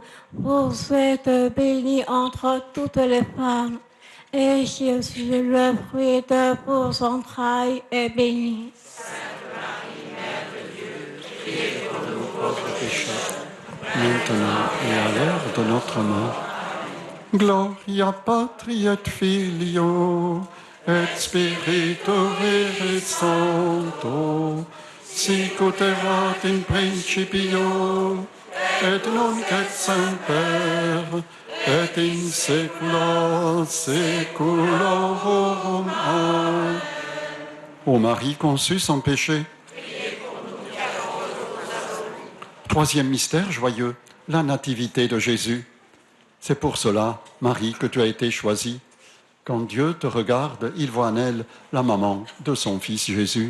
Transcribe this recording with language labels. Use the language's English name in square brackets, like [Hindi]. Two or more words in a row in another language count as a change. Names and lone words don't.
[French] Vous êtes bénie entre toutes les femmes, et Jésus, le fruit de vos entrailles, est béni. Sainte Marie, Mère de Dieu, priez pour nous Pauvres pécheurs, maintenant et à l'heure de notre mort. [Latin] Gloria Patri et Filio et Spiritus Sancto, sic ut erat in principio et nunc et semper et in saecula saeculorum. Amen. [French] Ô Marie conçue sans péché. Troisième mystère joyeux, la nativité de Jésus. C'est pour cela, Marie, que tu as été choisie. Quand Dieu te regarde, il voit en elle la maman de son Fils Jésus.